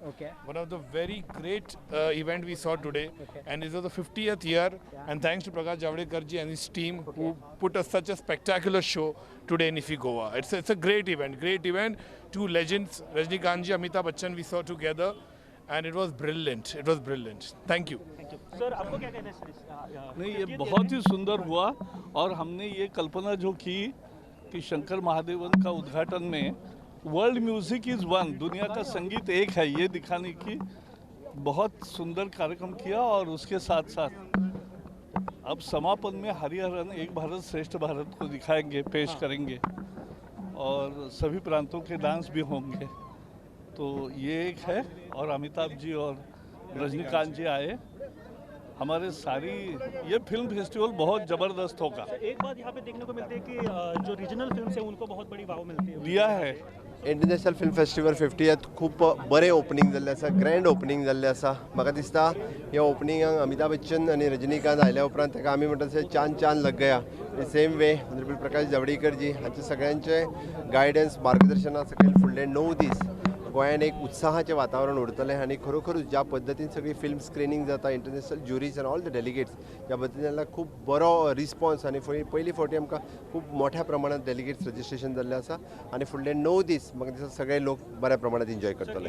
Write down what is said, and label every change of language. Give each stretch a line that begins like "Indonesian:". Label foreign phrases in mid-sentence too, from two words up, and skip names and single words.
English: One of the very great event we saw today, and this was the 50th year. And thanks to Prakash Javadekar ji and his team who put us such a spectacular show today in IFFI Goa. It's a great event. Two legends, Rajnikant ji, Amitabh Bachchan, we saw together, and it was brilliant. Thank you.
Hindi: सर आपको क्या कहना है सर? नहीं, ये बहुत ही सुंदर हुआ और हमने ये कल्पना जो की कि शंकर महादेवन का उद्घाटन में
English: world music is one,
Hindi: दुनिया का संगीत एक है, ये दिखाने की बहुत सुंदर कार्यक्रम किया। और उसके साथ साथ अब समापन में हरिहरन एक भारत श्रेष्ठ भारत को दिखाएंगे, पेश करेंगे और सभी प्रांतों के डांस भी होंगे। तो ये एक है, और अमिताभ जी और रजनीकांत जी आए, हमारे सारी ये
English: film festival
Hindi: बहुत ज़बरदस्त होगा। एक बात यहाँ पे देखने को मिलती है कि जो
English: regional films
Hindi: है उनको बहुत बड़ी वाव मिलती है। लिया है
English: International Film Festival 50th
Konkani: खूप बरें ओपनिंग जाल्लें आसा,
English: grand opening
Konkani: जाल्लें आसा। म्हाका दिसता ह्या ओपनिंगाक अमिताभ बच्चन आनी रजनीकांत आयल्या उपरांत ताका आमी म्हणटा तशें
Hindi: चांद लग गया।
English: same way honourable
Konkani: प्रकाश जावडेकर जी हांचे सगळ्यांचे गायडन्स मार्गदर्शना सकयल फुडले 9 दीस गोंयान एक उत्साहाचें वातावरण उरतलें आनी खरोखरूच ज्या पद्दतीन सगळी
English: film screening
Konkani: जाता,
English: international juries
Konkani: आनी
English: all the delegates
Konkani: ज्या पद्दतीन जाल्यार खूब बरो रिस्पॉन्स आनी पयली फावटी आमकां खूब मोठ्या प्रमाणात
English: delegates registration
Konkani: जाल्लें आसा आनी फुडले 9 दीस म्हाका दिसता सगळे लोक बऱ्या प्रमाणात एन्जॉय करतले।